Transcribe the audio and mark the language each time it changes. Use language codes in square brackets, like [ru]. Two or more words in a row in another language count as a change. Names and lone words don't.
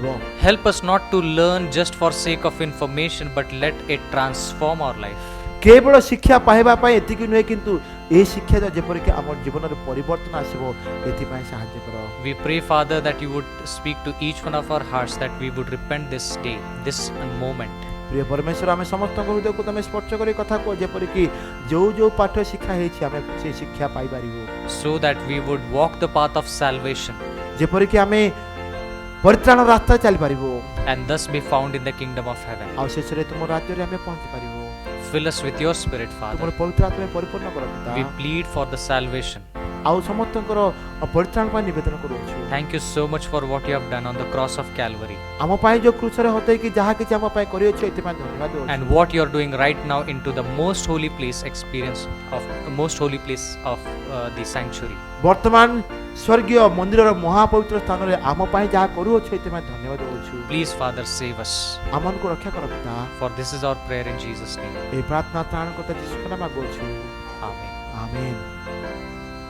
[en] Help us not to learn just for sake of information, but let it transform our life. [or] କେବଳ ଶିକ୍ଷା ପାଇବା ପାଇଁ ଏତିକି ନୁହେଁ, କିନ୍ତୁ ଏ ଶିକ୍ଷା ଯେପରିକି ଆମ ଜୀବନରେ ପରିବର୍ତ୍ତନ ଆସିବ ଏଥିପାଇଁ ସାହାଯ୍ୟ କର। [en] We pray, Father, that you would speak to each one of our hearts, that we would repent this day, this moment. [or] ପ୍ରିୟ ପରମେଶ୍ୱର, ଆମେ ସମସ୍ତଙ୍କ ହୃଦୟକୁ ତମେ ସ୍ପର୍ଶ କରି କଥା କୁହ, ଯେପରିକି ଯୋଉ ପାଠ ଶିକ୍ଷା ହେଇଛି ଆମେ ସେ ଶିକ୍ଷା ପାଇପାରିବୁ, [en] So that we would walk the path of salvation [or] ଯେପରିକି ଆମେ ପରିତ୍ରାଣ ରାସ୍ତାରେ ଚାଲିପାରିବୁ [en] and thus be found in the kingdom of heaven. [or] ଆଉ ଶେଷରେ ତୁମ ରାଜ୍ୟରେ ଆମେ ପହଞ୍ଚି ପାରିବୁ। [en] Fill us with your spirit, [or] ତୁମର [en] Father. [or] ପବିତ୍ର ଆତ୍ମାରେ ପରିପୂର୍ଣ୍ଣ କର ପିତା। [en] We plead for the salvation. [or] ଆଉ ସମସ୍ତଙ୍କର ପରିତ୍ରାଣ ପାଇଁ ନିବେଦନ କରୁଅଛୁ। [en] Thank you so much for what you have done on the cross of Calvary [or] ଆମ ପାଇଁ ଯୋଉ କ୍ରୁଶରେ ହତେଇକି ଯାହା କିଛି ଆମ ପାଇଁ କରିଅଛୁ ଏଥିପାଇଁ ଧନ୍ୟବାଦ ଦେଉଛୁ। [en] and what you are doing right now into the most holy place experience of the sanctuary. [or] ବର୍ତ୍ତମାନ ସ୍ୱର୍ଗୀୟ ମନ୍ଦିରର ମହାପବିତ୍ର ସ୍ଥାନରେ ଆମ ପାଇଁ ଯାହା କରୁଅଛୁ ଏଥିପାଇଁ ଧନ୍ୟବାଦ ଦେଉଛୁ। [en] Please, Father, save us. [or] ଆମମାନଙ୍କୁ ରକ୍ଷା କର ପିତା। [en] For this is our prayer in Jesus' name. [or] এই ପ୍ରାର୍ଥନା ତ୍ରାଣକର୍ତ୍ତା ଯୀଶୁଙ୍କ ନାମ ମାଗୁଅଛୁ। [en] Amen. [or] ଆମେନ୍।